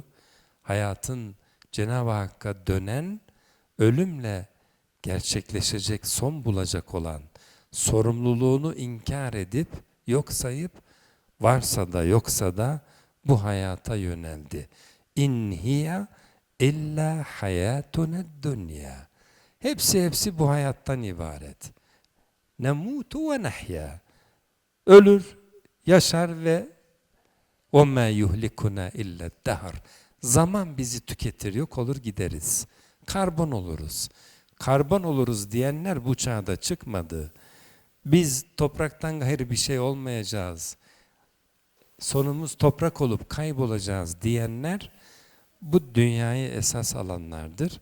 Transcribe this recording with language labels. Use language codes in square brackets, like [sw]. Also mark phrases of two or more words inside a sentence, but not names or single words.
[tr] Hayatın Cenab-ı Hakk'a dönen, ölümle gerçekleşecek, son bulacak olan, sorumluluğunu inkar edip, yok sayıp, varsa da yoksa da bu hayata yöneldi. [ar] إن هي إلا حياتنا الدنيا. [tr] Hepsi bu hayattan ibaret. [ar] نموت ونحيا. [tr] Ölür, yaşar ve [ar] وَمَا يُهْلِكُنَا اِلَّا الدَّهَرِ. [tr] Zaman bizi tüketir, yok olur gideriz. Karbon oluruz. Karbon oluruz diyenler bu çağda çıkmadı. Biz topraktan gayrı bir şey olmayacağız. Sonumuz toprak olup kaybolacağız diyenler bu dünyayı esas alanlardır.